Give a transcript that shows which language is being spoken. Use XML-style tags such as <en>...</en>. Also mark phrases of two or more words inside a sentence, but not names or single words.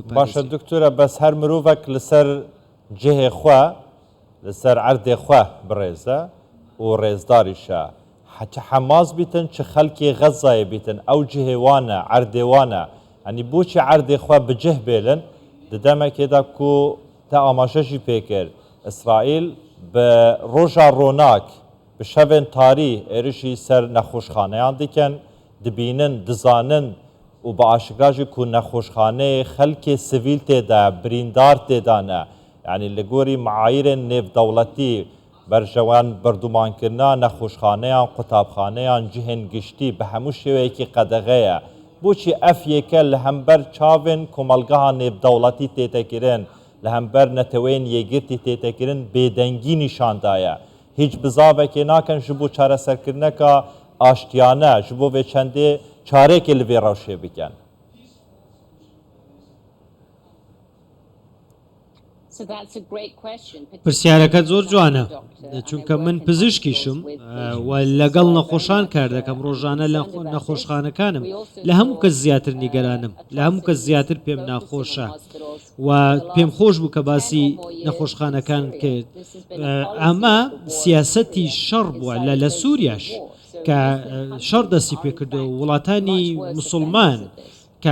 <ku>باشە دکتۆرە بەس هەر مرۆڤێک لەسەر جهێ خوا لەسەر عەردێ خوا بڕێزە و ڕێزداریشە حتى حماس بیتن چه خەڵکی غەزایە بیتن ئەو جهێوانە عەردێوانە ئەنی بۆچی عەردێ خوا بجه بێلن دەدەمێکێدا کو تا ئاماژەژی پێکرد ئیسرائیل بە ڕۆژا ڕۆناک bi şevên tarî êrişî ser nexweşxaneyan dikin dibînin dizanin û bi aşikar jî ku nexweşxaneyê xelkê sivîl têde birîndar têdane yanî li gorî meayîrên nêvdewletî berjewan berdumankirina nexweşxaneyan qutabxaneyan cihên giştî bi hemû şêweyekî qedexeye بۆچی ئەف یەکە لە هەمبەر چاوێن کۆمەلگەها نێودەوڵەتی تێتەکردن لە هەمبەر نەتەوەین یەگرتی تێتەکردن بێدەنگی نیشاندایە هیچ بزاوێکێ ناکەن ji بۆ چارەسەرکردنەکە ئاشتیانە ji بۆ vê çendê çarێکê li vê rewşê bikin.</ku> <ckb>پرسیارەکە زۆر جوانە چونکە من پزیشکیشم و لەگەڵ نەخۆشان کار دەکەم ڕۆژانە لە نەخۆشخانەکانم لە هەموو کەس زیاتر نیگەرانم لە هەموو کەس زیاتر پێم ناخۆشە و پێم خۆش بوو کە باسی نەخۆشخانەکان کرد ئەمە سیاسەتی شەڕ بووە لە سووریاش کە شەڕ دەستی پێکردو وڵاتانی مسلمان کە</ckb>